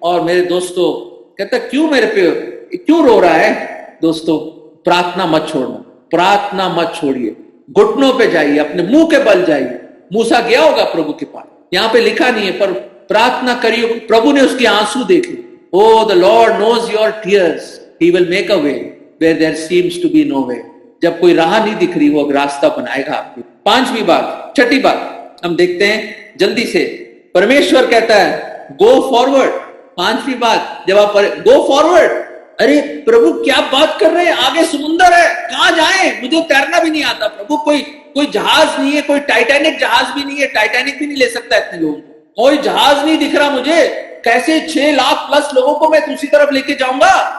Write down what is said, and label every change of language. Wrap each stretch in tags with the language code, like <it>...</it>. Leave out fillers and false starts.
<hi>और मेरे दोस्तों, कहता क्यों मेरे पे क्यों रो रहा है? दोस्तों, प्रार्थना मत छोड़ना, प्रार्थना मत छोड़िए, घुटनों पे जाइए, अपने मुंह के बल जाइए। मूसा गया होगा प्रभु के पास, यहां पे लिखा नहीं है, पर प्रार्थना करिए, प्रभु ने उसके आंसू देखे।</hi> <en>Oh, the Lord knows your tears. He will make a way where there seems to be no way.</en> <hi>जब कोई राह नहीं दिख रही, वो रास्ता बनाएगा आपकी। पांचवी बात, छठी बात हम देखते हैं जल्दी से। परमेश्वर कहता है</hi> <en>Go forward.</en> <hi>पांचवी बात, जब आप गो फॉरवर्ड, अरे प्रभु क्या बात कर रहे हैं, आगे समुंदर है, कहां जाए, मुझे तैरना भी नहीं आता प्रभु, कोई जहाज नहीं है, कोई टाइटैनिक जहाज भी नहीं है, टाइटैनिक भी नहीं ले सकता इतने लोगों को, कोई जहाज नहीं दिख रहा मुझे, कैसे 6 लाख प्लस लोगों को मैं दूसरी तरफ लेके जाऊंगा?</hi>